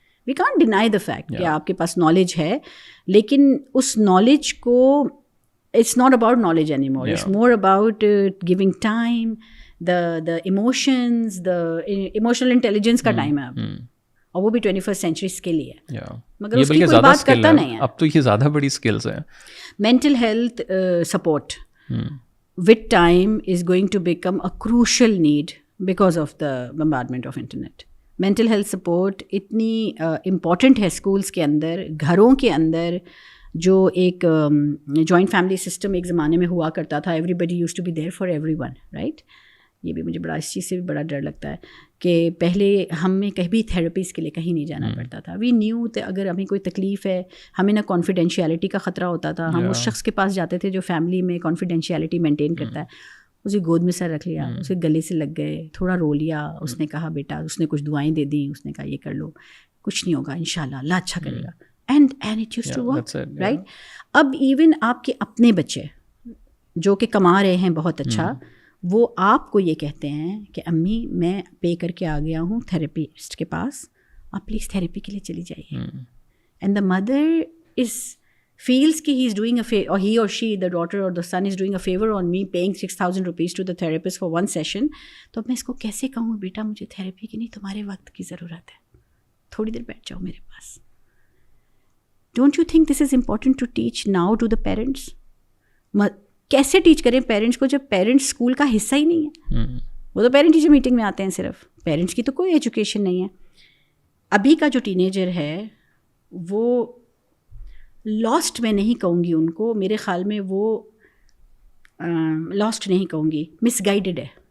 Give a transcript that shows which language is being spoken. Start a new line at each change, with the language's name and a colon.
English: we can't deny the fact
Urdu: کہ آپ کے پاس نالج ہے, لیکن اس نالج کو
English: it's not about knowledge any more, it's more about giving time, the emotions, the emotional intelligence
Urdu: کا time ہے اب, اور وہ بھی 21st سینچری اسکل ہی ہے, مگر اس کی کوئی بات کرتا نہیں ہے. اب تو یہ زیادہ بڑی اسکلز ہیں. Mental health support
English: with time is going to become a crucial need because of the bombardment of internet.
Urdu: mental health support اتنی امپورٹنٹ ہے اسکولس کے اندر, گھروں کے اندر. جو ایک جوائنٹ فیملی سسٹم ایک زمانے میں ہوا کرتا تھا,
English: Everybody used to be there for everyone, right.
Urdu: یہ بھی مجھے بڑا اس چیز سے بھی بڑا ڈر لگتا ہے کہ پہلے ہمیں کبھی تھیراپیز کے لیے کہیں نہیں جانا پڑتا تھا.
English: we knew
Urdu: اگر ہمیں کوئی تکلیف ہے, ہمیں نہ کانفیڈینشیلٹی کا خطرہ ہوتا تھا, ہم اس شخص کے پاس جاتے تھے جو فیملی میں کانفیڈینشیلٹی مینٹین کرتا ہے. اسے گود میں سر رکھ لیا, اسے گلے سے لگ گئے, تھوڑا رو لیا, اس نے کہا بیٹا, اس نے کچھ دعائیں دے دیں, اس نے کہا یہ کر لو, کچھ نہیں ہوگا انشاءاللہ, اللہ اچھا کرے گا.
English: And it used to work, right.
Urdu: اب ایون آپ کے اپنے بچے جو کہ کما رہے ہیں بہت اچھا, وہ آپ کو یہ کہتے ہیں کہ امی میں پے کر کے آ گیا ہوں تھیراپسٹ کے پاس, آپ پلیز تھیراپی کے لیے چلی جائیے.
English: and the mother is feels
Urdu: کہ
English: he is doing or he or she, the daughter or the son is doing a favor on me paying 6,000 rupees to the therapist for one session.
Urdu: تو میں اس کو کیسے کہوں بیٹا مجھے therapy کی نہیں, تمہارے وقت کی ضرورت ہے, تھوڑی دیر بیٹھ جاؤ میرے پاس.
English: Don't you think this is important to teach now to the parents?
Urdu: کیسے ٹیچ کریں پیرنٹس کو جب پیرنٹس اسکول کا حصہ ہی نہیں ہے. وہ تو پیرنٹ ٹیچر میٹنگ میں آتے ہیں, صرف پیرنٹس کی تو کوئی ایجوکیشن نہیں ہے. ابھی کا جو ٹینیجر ہے وہ لاسٹ میں نہیں کہوں گی ان کو, میرے خیال میں وہ لاسٹ نہیں کہوں گی, مس گائیڈڈ ہے.